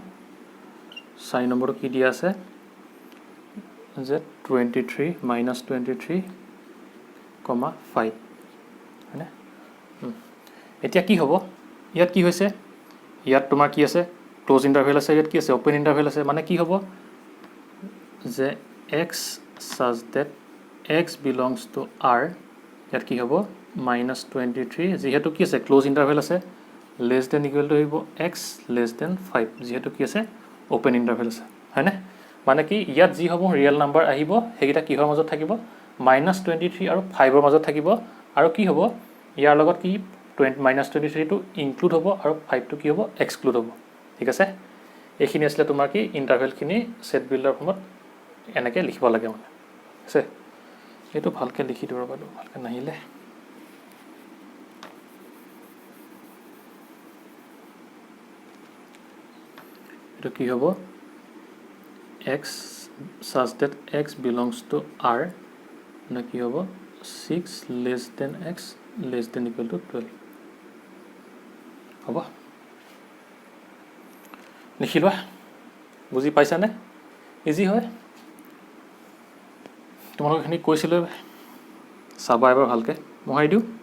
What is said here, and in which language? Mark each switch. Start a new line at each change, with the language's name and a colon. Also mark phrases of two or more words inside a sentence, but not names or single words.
Assamese: 4 নম্বৰটো কি দিয়া আছে যে 23 - 23,5, হয়নে? এতিয়া কি হ'ব ইয়াত কি হৈছে, ইয়াত তোমাৰ কি আছে
English: closed interval
Assamese: আছে, ইয়াত কি আছে
English: open interval
Assamese: আছে। মানে কি হ'ব যে
English: x such that x belongs to r,
Assamese: ইয়াত কি হ'ব -23 যিহেতু কি আছে
English: closed interval
Assamese: আছে,
English: less than equal to
Assamese: আহিব
English: x less than
Assamese: 5 যিহেতু কি আছে
English: open interval
Assamese: আছে, হয়নে? মানে কি ইয়াত যিসমূহ
English: real number
Assamese: আহিব সেইকেইটা কিহৰ মাজত থাকিব -23 আৰু 5ৰ মাজত থাকিব, আৰু কি হ'ব ইয়াৰ লগত কি -23টো ইনক্লুড হ'ব আৰু 5টো কি হ'ব এক্সক্লুড হ'ব। ঠিক আছে, এইখিনি আছিলে তোমাৰ কি ইণ্টাৰভেলখিনি
English: set builder
Assamese: ফৰ্মত এনেকৈ লিখিব লাগে মানে আছে। এইটো ভালকৈ লিখি দিব ৰ'বা, ভালকৈ নাহিলে এইটো কি হ'ব
English: x such that x belongs to r,
Assamese: মানে কি হ'ব 6
English: less than x less than equal to
Assamese: 12 হ'ব। লিখি লোৱা, বুজি পাইছানে? ইজি হয়, তোমালোক এইখিনি কৈছিলোঁ, চাবা এবাৰ ভালকৈ, মোহাৰি দিওঁ।